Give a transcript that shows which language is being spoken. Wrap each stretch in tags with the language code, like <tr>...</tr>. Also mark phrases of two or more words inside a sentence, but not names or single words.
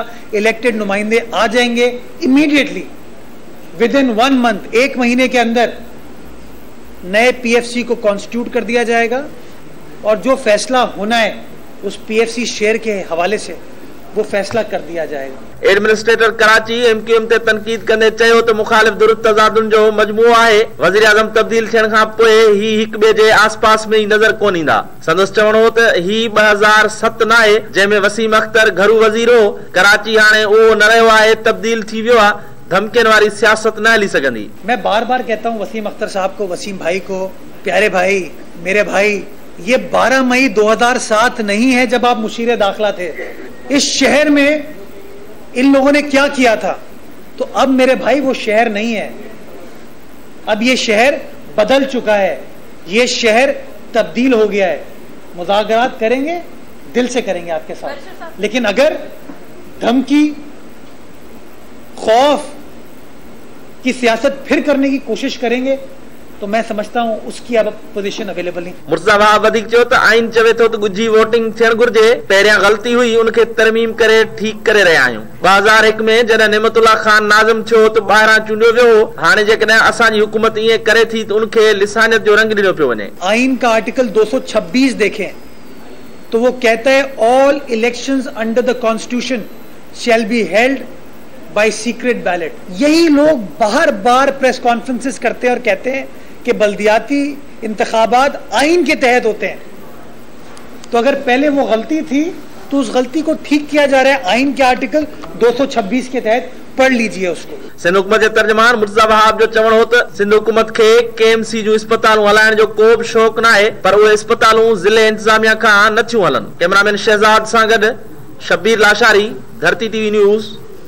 <ur>الیکٹڈ نمائندے آ جائیں گے</ur> <en>immediately, within 1 month,</en> <ur>1 مہینے کے اندر نئے PFC کو کانسٹیٹیوٹ کر دیا جائے گا اور جو فیصلہ ہونا ہے اس PFC شیئر کے حوالے سے وہ فیصلہ کر دیا جائے گا.</ur> <sd>एडमिनिस्ट्रेटर कराची MQM ते तनकीद कंदे चयो त मुखालिफ धुर तज़ादुन जो मजमूओ आहे। वज़ीर आज़म तब्दील थियण खां पोइ ही हिक ॿिए जे आसपास में ई नज़र कोन ईंदा। संदसि चवणो हो त ही 2007 न आहे, जंहिंमें वसीम अख्तर घरू वज़ीर हो। कराची हाणे उहो न रहियो आहे, तब्दील थी वियो आहे। धमकियुनि वारी सियासत न हली सघंदी।</sd> <ur>میں بار بار کہتا ہوں وسیم اختر صاحب کو، وسیم بھائی کو، پیارے بھائی، میرے بھائی، یہ 12 مئی 2007 نہیں ہے جب آپ مشیر داخلہ تھے. اس شہر میں ان لوگوں نے کیا کیا تھا، تو اب میرے بھائی وہ شہر نہیں ہے. اب یہ شہر بدل چکا ہے، یہ شہر تبدیل ہو گیا ہے. مذاکرات کریں گے، دل سے کریں گے آپ کے ساتھ، لیکن اگر دھمکی، خوف کی سیاست پھر کرنے کی کوشش کریں گے تو میں سمجھتا ہوں اس کی اب</ur> <en>position available</en> <ur>نہیں.</ur> <sd>मुर्तज़ा वहाब वधीक चयो त आइन चवे थो त गुझी वोटिंग थियण घुर्जे, पहिरियां ग़लती हुई, उनखे तरमीम करे ठीक करे रहिया आहियूं। 2001 में जॾहिं नेमतुल्ला खान नाज़िम थियो त ॿाहिरां चूंडियो वियो। हाणे जेकॾहिं असांजी हुकूमत ईअं करे थी त उनखे लिसानियत जो रंग ॾिनो पियो वञे।</sd> <ur>آئین کا آرٹیکل 226 دیکھیں تو وہ کہتا ہے</ur> <en>all elections under the constitution shall be held by secret ballot.</en> <ur>یہی لوگ بار بار</ur> <en>press conferences</en> <ur>کرتے ہیں اور کہتے ہیں کہ بلدیاتی انتخابات آئین کے تحت ہوتے ہیں. تو اگر پہلے وہ غلطی تھی تو اس غلطی کو ٹھیک کیا جا رہا ہے آئین کے آرٹیکل 226 کے تحت. پڑھ لیجیے اس کو.</ur> <sd>सिंध हुकूमत जे तर्जुमान मुर्तज़ा वहाब जो चवणो हो त सिंध हुकूमत खे KMC जूं अस्पतालूं हलाइण जो को बि शौक़ न आहे, पर उहे अस्पतालूं ज़िले इंतज़ामिया खां नथियूं हलनि। कैमरामैन शहज़ाद सां गॾु शबीर लाशारी, धरती TV न्यूज़।</sd>